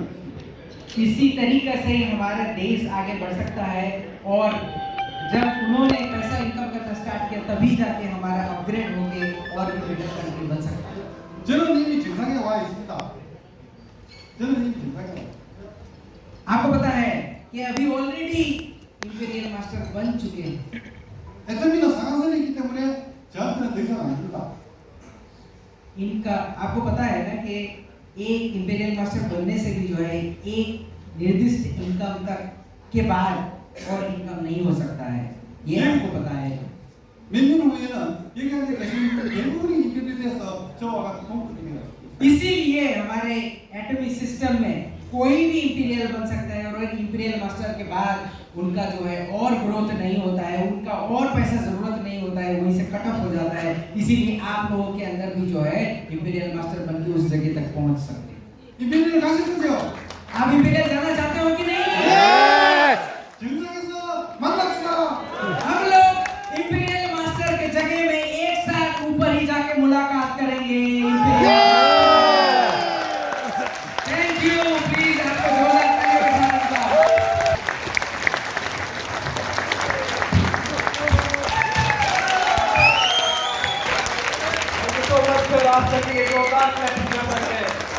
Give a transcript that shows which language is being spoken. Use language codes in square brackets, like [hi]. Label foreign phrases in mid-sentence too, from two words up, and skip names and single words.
[hi] इसी तरीके से ही हमारा देश आगे बढ़ सकता है, और जब उन्होंने पैसा इनकम करना स्टार्ट किया तभी जाके हमारा अपग्रेड होके और भी बेटर कंट्री बन सकता है। [ko] 저는 이미 정상에 와 있습니다. 저는 이미 정상에 와 있습니다. [hi] आपको पता है कि अभी ऑलरेडी इंपीरियल मास्टर बन चुके हैं। [ko] 애터미는 상한선이기 때문에 저한테는 더 이상 안 됩니다. [hi] इनका आपको पता है ना कि एक इंपीरियल मास्टर बनने से भी जो है एक निर्दिष्ट इनकम तक के बाद और इनकम नहीं हो सकता है, ये आपको पता है। [ko] 몇 년 후에는 여기 앉아 계신 분들 대부분이 이별에 대해서 저와 같은 동급입니다. [hi] इसीलिए हमारे एटॉमिक सिस्टम में कोई भी इंपीरियल बन सकता है, और एक इंपीरियल मास्टर के बाद उनका जो है और ग्रोथ नहीं होता है, उनका और पैसा जरूरत नहीं होता है, वहीं से [en] cut off [hi] हो जाता है। इसीलिए आप लोगों के अंदर भी जो है इंपीरियल मास्टर बन के उस जगह तक पहुंच सकते हैं। [ko] 이별을 가시는데요. [hi] आप इंपीरियल जाना चाहते हो कि नहीं? [ko] 정상에서 만납시다. [hi] हम लोग इंपीरियल मास्टर के जगह में एक साथ ऊपर ही जाके मुलाकात करेंगे। [en] thank you, [hi] प्लीज आपको जोरदार तालियों के साथ बताओ। तो बस फिर आप सभी एक जोरदार क्लैपिंग कर सकते हैं।